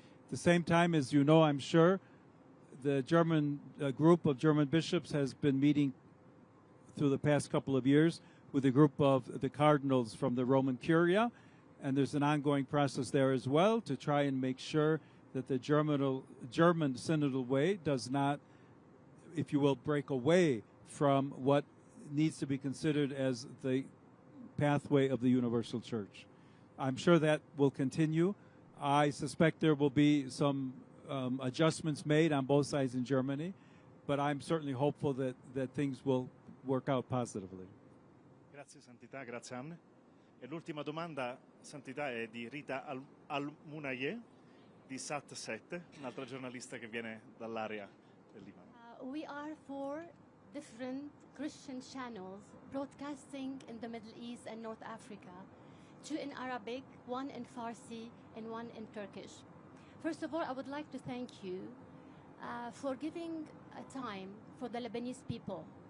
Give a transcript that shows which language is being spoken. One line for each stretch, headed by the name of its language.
English: At the same time, as you know, I'm sure, the German group of German bishops has been meeting through the past couple of years with a group of the cardinals from the Roman Curia, and there's an ongoing process there as well to try and make sure that the German synodal way does not, if you will, break away from what needs to be considered as the pathway of the universal church. I'm sure that will continue. I suspect there will be some adjustments made on both sides in Germany, but I'm certainly hopeful that things will work out positively.
Italian: Grazie Santità, grazie Anne. E l'ultima domanda, Santità, è di Rita Al-Munaye di Sat7, un'altra giornalista che viene dall'area del Libano.
English: We are 4 different Christian channels broadcasting in the Middle East and North Africa. two in Arabic, one in Farsi, and one in Turkish. First of all, I would like to thank you for giving a time for the Lebanese people.